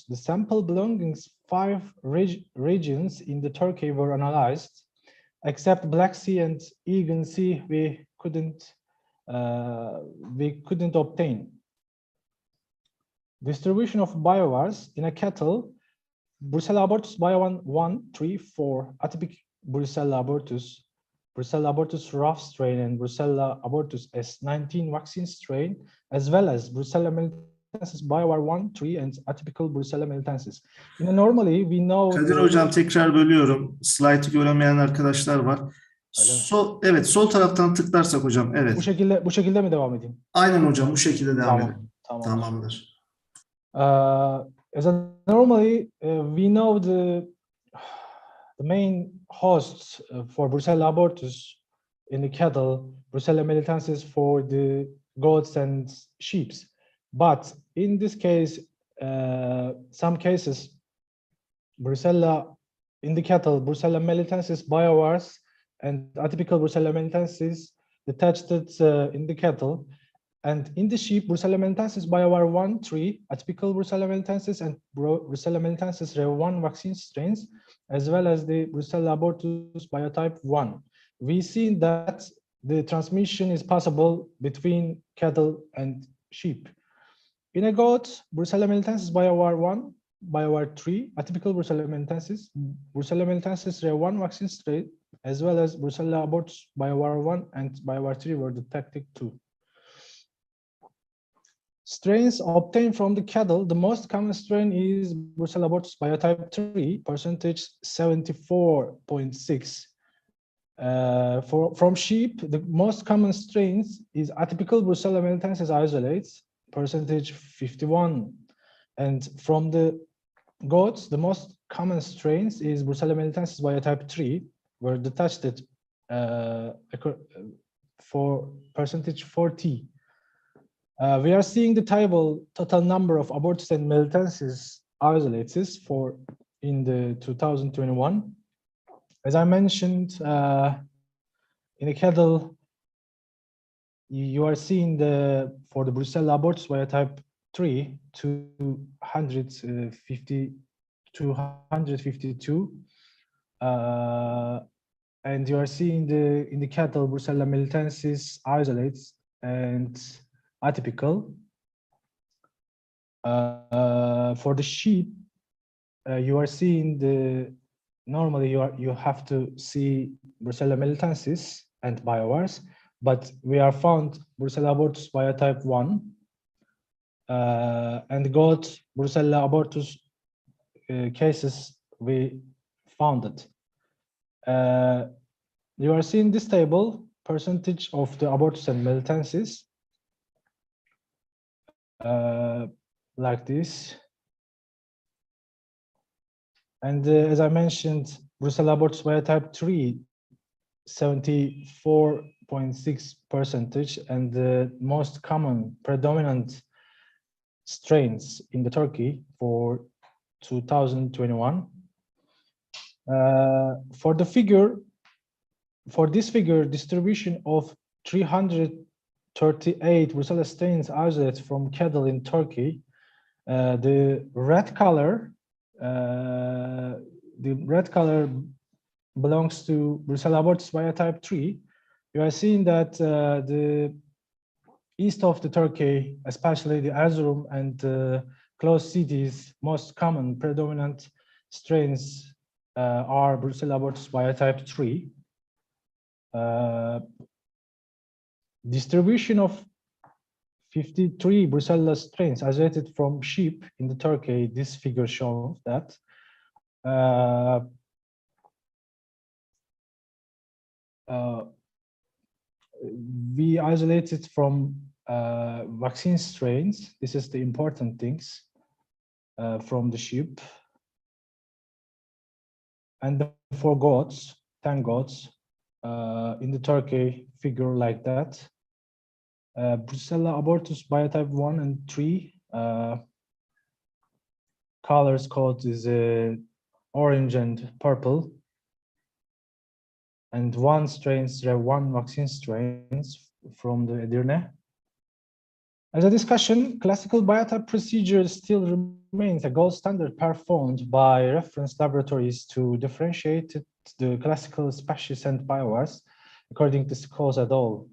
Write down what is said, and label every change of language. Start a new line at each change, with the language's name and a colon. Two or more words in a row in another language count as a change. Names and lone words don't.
English: The sample belonging 5 regions in the Turkey were analyzed. Except Black Sea and Aegean Sea, we couldn't obtain. Distribution of biovars in a cattle: Brucella abortus bio 1, 3, 4, atypic Brucella abortus rough strain, and Brucella abortus S19 vaccine strain, as well as Brucella melitensis biovar 1, 3, and atypical Brucella melitensis. Normally we know...
Turkish: Kadir hocam tekrar bölüyorum. Slaytı göremeyen arkadaşlar var. Evet, sol taraftan tıklarsak hocam. Evet. Bu şekilde mi devam edeyim? Aynen hocam, bu şekilde devam edelim. Tamamdır.
English: As normally we know the main hosts for Brucella abortus in the cattle, Brucella melitensis for the goats and sheep. But in this case, some cases, Brucella in the cattle, Brucella melitensis biovars and atypical Brucella melitensis detached in the cattle. And in the sheep, Brucella melitensis biovar 1, 3, atypical Brucella melitensis and Brucella melitensis Rev1 vaccine strains, as well as the Brucella abortus biotype 1. We see that the transmission is possible between cattle and sheep. In a goat, Brucella melitensis BioWar1, BioWar3, atypical Brucella melitensis, Brucella melitensis Rev1 vaccine strain, as well as Brucella abortus BioWar1 and BioWar3 were detected too. Strains obtained from the cattle, the most common strain is Brucella abortus biotype 3, percentage 74.6. From sheep, the most common strains is atypical Brucella melitensis isolates, percentage 51. And from the goats, the most common strains is Brucella melitensis biotype 3, were detected for percentage 40. We are seeing the table total number of abortus and melitensis isolates for in the 2021. As I mentioned, in the cattle, you are seeing for the Brucella abortus biotype 3, 252, and you are seeing in the cattle Brucella melitensis isolates and atypical. For the sheep, you are seeing normally you have to see Brucella melitensis and BioWars, but we are found Brucella abortus biotype 1 and goat Brucella abortus cases we found it. You are seeing this table, percentage of the abortus and melitensis, like this. And as I mentioned, Brucella abortus biotype 3, 74.6%, and the most common predominant strains in the Turkey for 2021. For this figure, distribution of 338 Brucella strains isolated from cattle in Turkey, the red color belongs to Brucella abortus biotype 3. You are seeing that the east of the Turkey, especially the Erzurum and close cities, most common predominant strains are Brucella abortus biotype 3. Distribution of 53 Brucella strains isolated from sheep in the Turkey. This figure shows that. We isolated from vaccine strains. This is the important things from the sheep. And for goats, 10 goats in the Turkey figure like that. Brucella abortus biotype 1 and 3 colors code is orange and purple, and one strains Rev1 vaccine strains from the Edirne. As a discussion, classical biotype procedure still remains a gold standard performed by reference laboratories to differentiate the classical species and BioWars, according to Scaffolds et al.